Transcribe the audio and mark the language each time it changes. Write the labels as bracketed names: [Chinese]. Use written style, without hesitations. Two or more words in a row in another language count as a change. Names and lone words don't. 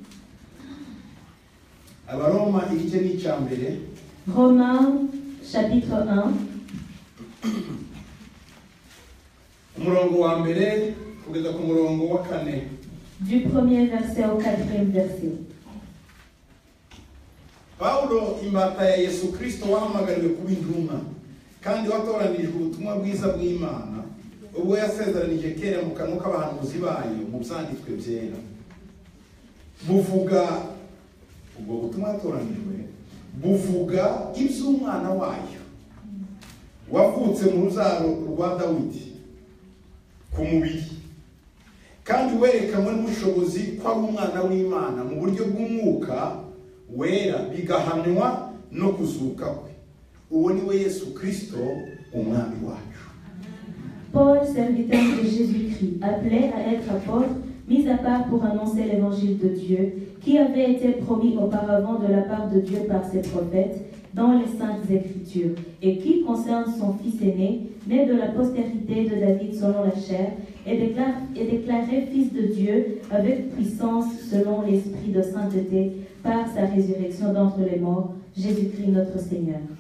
[French] Romains chapitre 1. Du premier verset au quatrième verset. [Kinyarwanda] Paulo imbata ya Yesu Kristo wahamagariwe kuba intumwa kandi watoranijwe ubutumwa bwiza bw'Imana ubwo yasezeranije kera mu kanwa k'abahanuzi bayo mu byanditswe byera buvuga ubwo butumwa watoranijwe buvuga iby'umwana wayo wavutse mu ruzaro rwa Dawidi ku mubiri kandi werekanwe n'ubushobozi kwa umwana w'Imana mu buryo bw'umwuka wera bigahanwa no kuzuka kwe uwo ni we Yesu Kristo umwami wacu. [French] Paul, serviteur de Jésus-Christ, appelé à être apôtre, mis à part pour annoncer l'évangile de Dieu, qui avait été promis auparavant de la part de Dieu par ses prophètes dans les saintes écritures, et qui concerne son fils aîné, né de la postérité de David selon la chair, et déclaré fils de Dieu avec puissance selon l'esprit de sainteté par sa résurrection d'entre les morts, Jésus-Christ notre Seigneur.